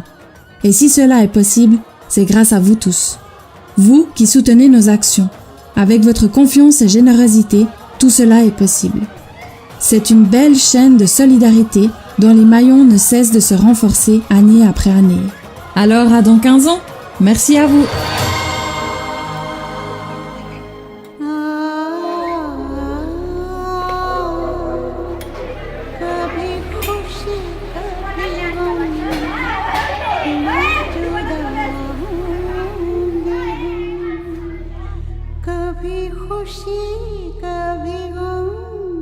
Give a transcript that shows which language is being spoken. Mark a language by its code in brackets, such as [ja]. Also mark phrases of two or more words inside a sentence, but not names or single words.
[fr] Et si cela est possible, c'est grâce à vous tous. Vous qui soutenez nos actions. Avec votre confiance et générosité, tout cela est possible. C'est une belle chaîne de solidarité dont les maillons ne cessent de se renforcer année après année. Alors à dans 15 ans, merci à vous. [hi] कभी खुशी कभी गम मैं जुदा हूँ कभी खुशी कभी गम